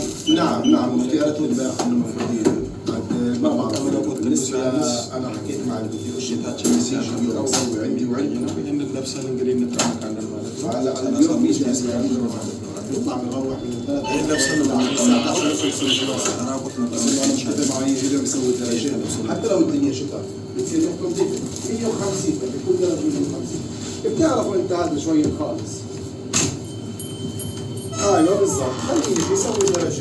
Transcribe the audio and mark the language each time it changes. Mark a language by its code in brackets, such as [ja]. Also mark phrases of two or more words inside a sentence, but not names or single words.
[ar] نعم اختيارات الباقي المفروضين بالنسبه انا حكيت مع المدير [am] ጌታችን [ar] وعندي [am] ይህንን ለብሰን እንግዲህ እንጠመቃለን ማለት ነው። [ar] على اليوم يجي يطلع بنروح من [am] ይህን ለብሰን ራቁት [ar] معي يقدر يسوي درجات حتى لو الدنيا شتاء بتصير لكم 150 بكل درجه 150 بتعرفوا انت هذا شوي خالص. ايوه بالضبط خليه يسوي درجه